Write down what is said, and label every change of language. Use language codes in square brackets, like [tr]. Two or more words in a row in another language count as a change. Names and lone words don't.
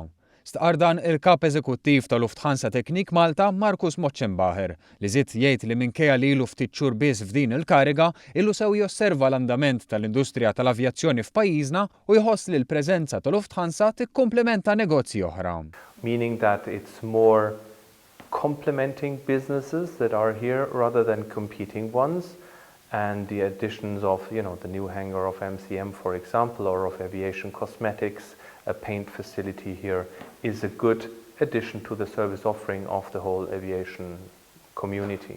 [mt] Stqar dan il-kap eżekuttiv ta' Lufthansa Technik Malta Markus Mochenbacher li żied jgħid li minkejja li ilu ftit xhur biss f'din il-kariga ilu sew josserva l-andament tal-industrija tal-avjazzjoni f'pajjiżna u jħoss li l-preżenza ta' Lufthansa tikkumplementa negozji oħra. [en] Meaning that it's more complementing businesses that are here rather than competing ones. And the additions of, the new hangar of MCM, for example, or of Aviation Cosmetics, a paint facility here, is a good addition to the service offering of the whole aviation community.